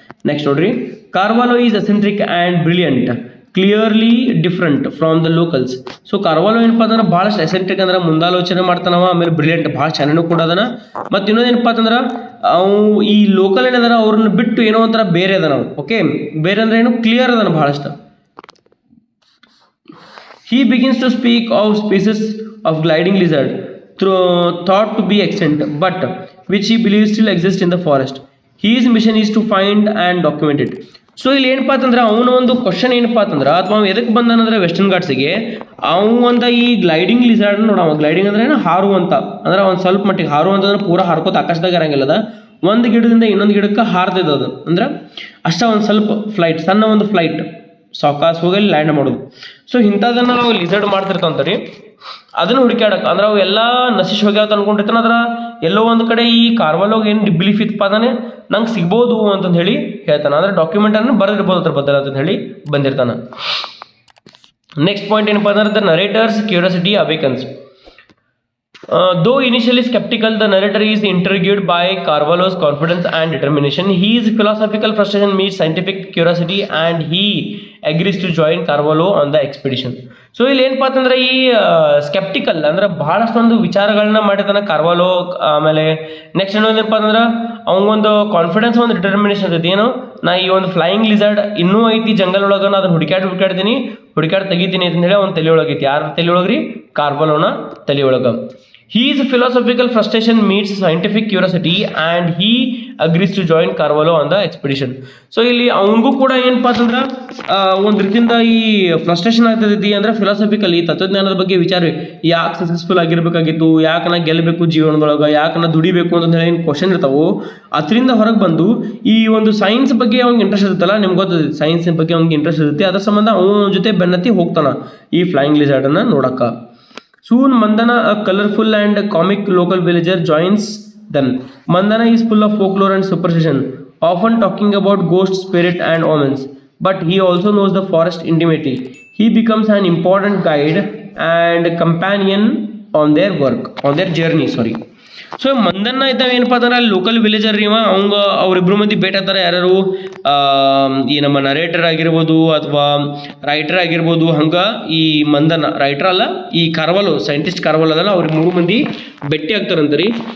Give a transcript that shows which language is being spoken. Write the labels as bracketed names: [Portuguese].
[English] Next ನೋಡ್ರಿ, Carvalho is eccentric and brilliant, clearly different from the locals. [Kannada] So ಕಾರ್ವಾಲೋ ಏನಪ್ಪ ಅಂದ್ರೆ ಭಾಳಷ್ಟು ಎಸೆಂಟ್ರಿಕ್ ಅಂದ್ರೆ ಮುಂದಾಲೋಚನೆ ಮಾಡ್ತಾನವ, ಆಮೇಲೆ ಬ್ರಿಲಿಯಂಟ್ ಭಾಳ ಚೆನ್ನಾಗಿ ಕೂಡ ಅದನ. ಮತ್ತು ಇನ್ನೊಂದು ಏನಪ್ಪ ಅಂತಂದ್ರೆ ಅವು ಈ ಲೋಕಲ್ ಏನದಾರ ಅವ್ರನ್ನ ಬಿಟ್ಟು ಏನೋ ಒಂಥರ ಬೇರೆ ಅದ ನಾವು. ಓಕೆ, ಬೇರೆ ಅಂದ್ರೆ ಏನು, ಕ್ಲಿಯರ್ ಅದನ ಭಾಳಷ್ಟು. [English] He begins to speak of species of gliding lizard thought to be extinct, but which he believes still exist in the forest. His mission is to find and document it. [Kannada] So ಇಲ್ಲಿ ಏನಪ್ಪ ಅಂತಂದ್ರೆ ಅವನ ಒಂದು question ಏನಪ್ಪ ಅಂತಂದ್ರೆ, ಅಥವಾ ಎದಕ್ಕೆ ಬಂದಾನಂದ್ರೆ western ಘಾಟ್ಸಿಗೆ ಅವಂತ ಈ ಗ್ಲೈಡಿಂಗ್ ಲಿಸರ್ಡ್ ನೋಡವ. ಗ್ಲೈಡಿಂಗ್ ಅಂದ್ರೆ ಏನು, ಹಾರುವಂತ ಅಂದ್ರೆ ಒಂದು ಸ್ವಲ್ಪ ಮಟ್ಟಿಗೆ ಹಾರುವಂತಂದ್ರೆ ಪೂರಾ ಹಾರ್ಕೋತ ಆಕಾಶದಾಗ ಇರಂಗಿಲ್ಲದ, ಒಂದು ಗಿಡದಿಂದ ಇನ್ನೊಂದು ಗಿಡಕ್ಕೆ ಹಾರ್ತದ ಅದು. ಅಂದ್ರೆ ಅಷ್ಟ ಒಂದು ಸ್ವಲ್ಪ ಫ್ಲೈಟ್, ಸಣ್ಣ ಒಂದು ಫ್ಲೈಟ್, ಸಾವಕಾಶ ಹೋಗಿ ಲ್ಯಾಂಡ್ ಮಾಡೋದು. ಸೊ ಇಂಥದನ್ನು ನಾವು ಲಿಸರ್ಡ್ ಮಾಡ್ತಿರ್ತಾವಂತ ರೀ. ಅದನ್ನು ಹುಡುಕಾಡಕ್ಕೆ ಅಂದ್ರೆ ಅವು ಎಲ್ಲ ನಶಿಸಿ ಹೋಗ್ಯಾವ ಅನ್ಕೊಂಡಿರ್ತಾನೆ. ಅದ್ರ ಎಲ್ಲೋ ಒಂದು ಕಡೆ ಈ ಕಾರ್ವಾಲೋಗ ಏನು ಬಿಲೀಫ್ ಇತ್ತಪ್ಪ ಅದಾನೆ ನಂಗೆ ಸಿಗ್ಬೋದು ಅಂತಂದು ಹೇಳಿ ಹೇಳ್ತಾನೆ. ಅಂದ್ರೆ ಡಾಕ್ಯುಮೆಂಟನ್ನು ಬರೆದಿರ್ಬೋದು ಅದ್ರ ಬದಲು ಅಂತಂದು ಹೇಳಿ ಬಂದಿರ್ತಾನೆ. ನೆಕ್ಸ್ಟ್ ಪಾಯಿಂಟ್ ಏನಪ್ಪ ಅಂದ್ರೆ [English] The narrator's curiosity awakens. Though initially skeptical, the narrator is intrigued by Carvalho's confidence and determination. His philosophical frustration meets scientific curiosity and he agrees to join Carvalho on the expedition. [Kannada] So ಇಲ್ಲಿ ಏನಪ್ಪ ಅಂತಂದ್ರೆ ಈ sceptical ಅಂದ್ರೆ ಬಹಳಷ್ಟೊಂದು ವಿಚಾರಗಳನ್ನ ಮಾಡಿರ್ತಾನೆ ಕಾರ್ವಾಲೋ. ಆಮೇಲೆ next ಏನಪ್ಪ ಅಂತಂದ್ರೆ ಅವನೊಂದು ಕಾನ್ಫಿಡೆನ್ಸ್, ಒಂದು ಡಿಟರ್ಮಿನೇಷನ್ ಇರ್ತೈತಿ. ಏನು, ನಾ ಈ ಒಂದು ಫ್ಲೈಯಿಂಗ್ ಲಿಸರ್ಡ್ ಇನ್ನೂ ಐತಿ ಜಂಗಲ್ ಒಳಗೆ, ಅದನ್ನ ಹುಡುಕಾಡಿ ತೆಗಿತೀನಿ ಅಂತ ಹೇಳಿ ಅವ್ನ ತಲೆ ಒಳಗೈತಿ. ಯಾರ ತಲೆ ಒಳಗ್ರಿ, ಕಾರ್ವಾಲೋನ ತಲೆ ಒಳಗ. [English] His philosophical frustration meets scientific curiosity and he agrees to join Carvalho on the expedition. [Kannada] So ಇಲ್ಲಿ ಅವನಿಗೂ ಕೂಡ ಏನಪ್ಪ ಅಂತಂದ್ರೆ ಒಂದು ರೀತಿಯಿಂದ ಈ ಫ್ರಸ್ಟ್ರೇಷನ್ ಆಗ್ತೈತಿ. ಅಂದ್ರೆ ಫಿಲಾಸಫಿಕಲ್ ಈ ತತ್ವಜ್ಞಾನದ ಬಗ್ಗೆ ವಿಚಾರ, ಯಾಕೆ ಸಕ್ಸಸ್ಫುಲ್ ಆಗಿರ್ಬೇಕಾಗಿತ್ತು, ಯಾಕೆ ನಾ ಗೆಲ್ಲಬೇಕು ಜೀವನದೊಳಗೆ, ಯಾಕೆ ನಾ ದುಡಿಬೇಕು ಅಂತ ಹೇಳಿ ಏನು ಕ್ವಶನ್ ಇರ್ತಾವೋ ಅದರಿಂದ ಹೊರಗೆ ಬಂದು ಈ ಒಂದು ಸೈನ್ಸ್ ಬಗ್ಗೆ ಅವ್ನಿಗೆ ಇಂಟ್ರೆಸ್ಟ್ ಇರುತ್ತಲ್ಲ, ನಿಮ್ಗೆ ಗೊತ್ತದ ಸೈನ್ಸ್ ಬಗ್ಗೆ ಅವ್ನಿಗೆ ಇಂಟ್ರೆಸ್ಟ್ ಇರುತ್ತೆ. ಅದ್ರ ಸಂಬಂಧ ಅವನ ಜೊತೆ ಬೆನ್ನತ್ತಿ ಹೋಗ್ತಾನ ಈ ಫ್ಲೈಯಿಂಗ್ ಲಿಸರ್ಡನ್ನು ನೋಡಕ್ಕ. [English] Soon Mandana, a colorful and comic local villager, joins them. Mandana is full of folklore and superstition, often talking about ghosts, spirit and omens. But he also knows the forest intimately. He becomes an important guide and companion on their journey. [Kannada] So ಮಂದನ್ನ ಇದ್ದಾವೆ ಏನಪ್ಪ ಅಂದ್ರೆ ಅಲ್ಲಿ local villager ರೀ ಅವ್ರಿಬ್ರು ಮಂದಿ ಭೇಟ ಆಗ್ತಾರೆ. ಯಾರು, ಈ ನಮ್ಮ ನರೇಟರ್ ಆಗಿರ್ಬೋದು ಅಥವಾ ರೈಟರ್ ಆಗಿರ್ಬೋದು. ಹಂಗೆ ಈ ಮಂದನ್ನ ರೈಟರ್ ಅಲ್ಲ, ಈ ಕಾರ್ವಾಲೋ ಸೈಂಟಿಸ್ಟ್ ಕಾರ್ವಾಲೋ ಅದಲ್ಲ, ಅವ್ರಿಗೆ 3 ಮಂದಿ ಭೇಟಿ ಆಗ್ತಾರಂತ ರೀ.